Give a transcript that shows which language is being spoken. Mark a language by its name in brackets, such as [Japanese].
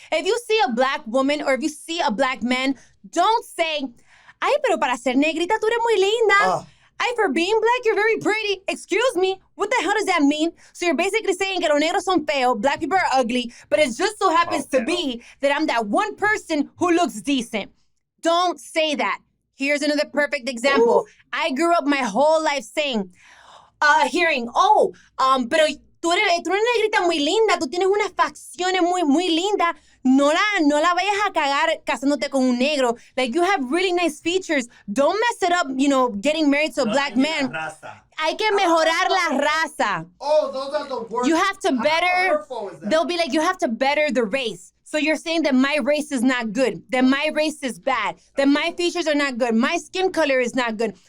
[English] If you see a black woman or if you see a black man, don't say, [Spanish] ay, pero para ser negrita tú eres muy linda. [English] Ay, for being black, you're very pretty. Excuse me, what the hell does that mean? So you're basically saying [Spanish] que los negros son feos, [English] black people are ugly, but it just so happens to be that I'm that one person who looks decent. Don't say that. Here's another perfect example. Ooh. I grew up my whole life hearing, [Spanish] pero tú eres una negrita muy linda, tú tienes unas facciones muy, muy lindas. No la vayas a cagar casándote con un negro. [English] Like, you have really nice features. Don't mess it up, getting married to a black man. [Spanish] Hay que mejorar la raza. [English] Oh, those are the worst. You have to better. They'll be like, you have to better the race. So you're saying that my race is not good, that my race is bad, that my features are not good, my skin color is not good.